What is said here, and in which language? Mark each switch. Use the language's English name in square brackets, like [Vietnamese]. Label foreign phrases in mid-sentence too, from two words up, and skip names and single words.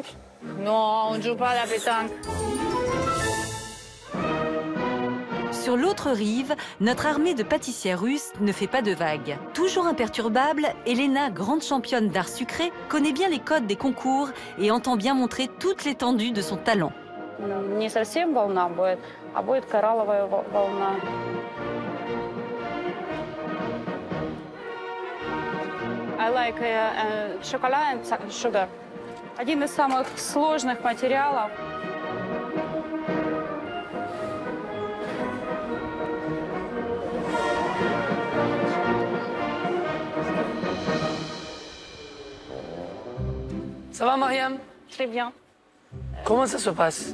[French] Non, on ne joue pas à la pétanque. Sur l'autre rive, notre armée de pâtissières russes ne fait pas de vagues. Toujours imperturbable, Elena, grande championne d'art sucré, connaît bien les codes des concours et entend bien montrer toute l'étendue de son talent. [Russian] Не совсем волна будет, а будет коралловая волна. [English] I like chocolate and sugar. [Russian] Один из самых сложных материалов. [French] Ça va, Mariam? Très bien. Comment ça se passe?